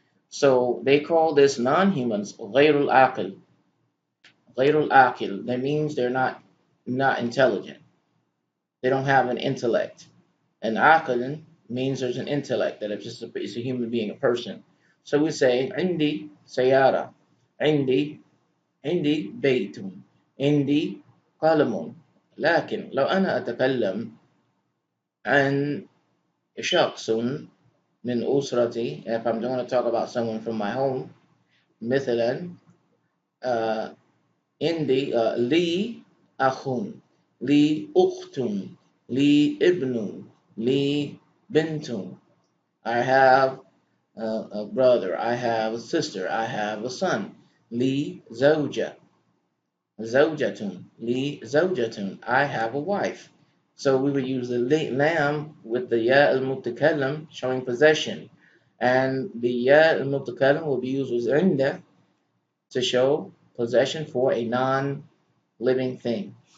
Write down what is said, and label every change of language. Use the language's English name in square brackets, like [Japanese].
[English] So they call this non-humans ghayrul aqil. Ghayrul aqil. That means they're not intelligent. They don't have an intellect. And aqil means there's an intellect, that it's a human being, a person. So we say [Arabic] indi sayara. [English] Indi, [Arabic] عندي بيت عندي قلم لكن لو أنا أتكلم عن شخص من أسرتي [English] if I'm going to talk about someone from my home [Arabic] مثلا آه عندي لي أخ لي أخت لي ابن لي بنت [English] I have a brother I have a sister I have a son [Arabic] لي زوجة زوجة لي زوجة [English] I have a wife. So we would use the lam with the ya al-mutakallam showing possession, and the ya al-mutakallam will be used with inda to show possession for a non-living thing.